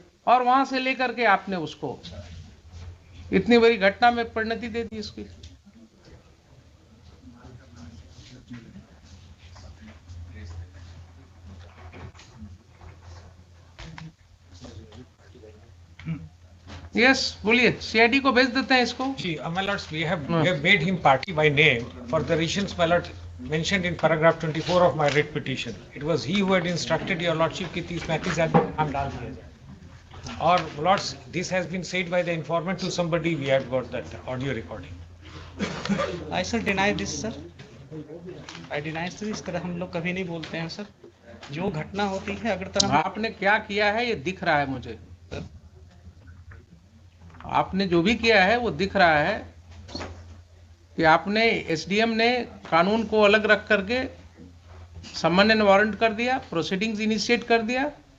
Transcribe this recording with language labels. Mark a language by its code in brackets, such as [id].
[hi] और वहां से लेकर के आपने उसको इतनी बड़ी घटना में परिणति दे दी इसकी। यस, बोलिए, सीआईडी को भेज देते हैं इसको। [en] जी, my lords, we have made him party by name for the reasons, my lord, mentioned in paragraph 24 of my writ petition. It was he who had instructed your lordship [hi] कि 30-35 आदमी नाम डाल दिया जाए। [en] और lords, this has been said by the informant to somebody. We have got that audio recording. I sir deny this sir. I deny sir, [hi] इस तरह हम लोग कभी नहीं बोलते हैं सर। जो घटना होती है अगर तरह आपने क्या किया है ये दिख रहा है मुझे, आपने जो भी किया है वो दिख रहा है कि आपने एसडीएम ने कानून को अलग रख करके समन एंड वारंट कर दिया, प्रोसीडिंग्स इनिशिएट कर दिया।